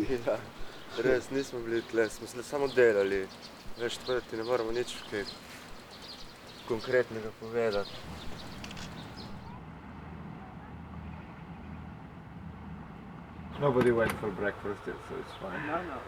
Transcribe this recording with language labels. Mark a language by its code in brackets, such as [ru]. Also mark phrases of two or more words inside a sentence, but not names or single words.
[sl] Ja, res nismo bili tle, smo se samo delali. Veš, tako da ti ne moramo nič kaj konkretnega povedati. [en] Nobody went for breakfast yet, so it's fine. [sl] No.